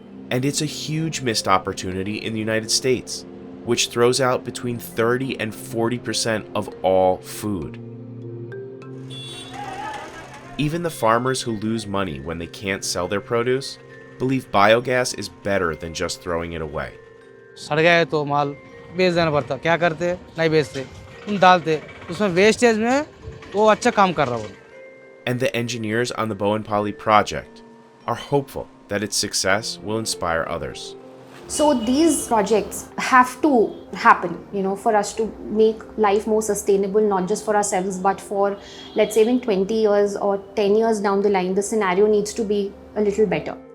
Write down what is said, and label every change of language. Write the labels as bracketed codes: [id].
[en] And it's a huge missed opportunity in the United States, which throws out between 30 and 40% of all food. Even the farmers who lose money when they can't sell their produce believe biogas is better than just throwing it away. [hi] सड़ गया है तो माल बेच देना पड़ता, क्या करते नहीं बेचते, उन डालते उसमें वेस्टेज में वो अच्छा काम कर रहा है. [en] And the engineers on the Bowenpally project are hopeful that its success will inspire others. So these projects have to happen, for us to make life more sustainable, not just for ourselves, but for, let's say, in 20 years or 10 years down the line, the scenario needs to be a little better.